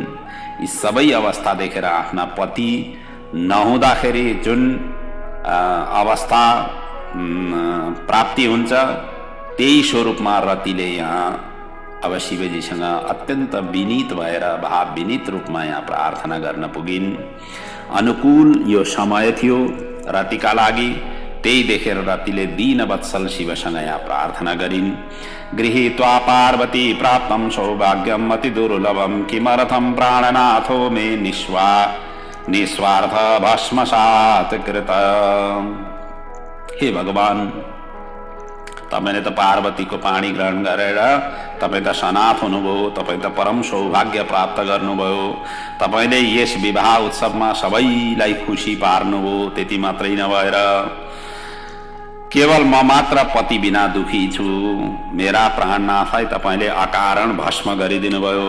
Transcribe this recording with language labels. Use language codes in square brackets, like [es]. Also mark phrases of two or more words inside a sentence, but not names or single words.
[ne] यी सबै अवस्था देखेर आफ्ना पति नहुँदाखेरि जुन अवस्था प्राप्ति हुन्छ त्यही स्वरूपमा रतिले यहाँ अब शिवजीसँग अत्यन्त विनीत भएर भाव विनीत रूपमा यहाँ प्रार्थना गर्न पुगिन्। अनुकूल यो समय थियो रतिका लागि, त्यही देखेर रतिले दीनवत्सल शिवसँग यहाँ प्रार्थना गरिन्। [sa] गृहीत्वा पार्वती प्राप्तं सौभाग्यम् अति दुर्लभम् किमर्थं प्राणनाथो मे निस्वार्थ भस्मसात् कृत। [ne] हे भगवान, तपाईले त पार्वतीको पाणी ग्रहण गरेर तपाई त सनाथ हुनुभयो, तपाई त परम सौभाग्य प्राप्त गर्नुभयो, तपाईले यस विवाह उत्सवमा सबैलाई खुसी पार्नुभयो। त्यति मात्रै नभएर केवल म मात्र पति बिना दुखी छु, मेरा प्राणनाथलाई तपाईले अकारण भस्म गरिदिनु भयो।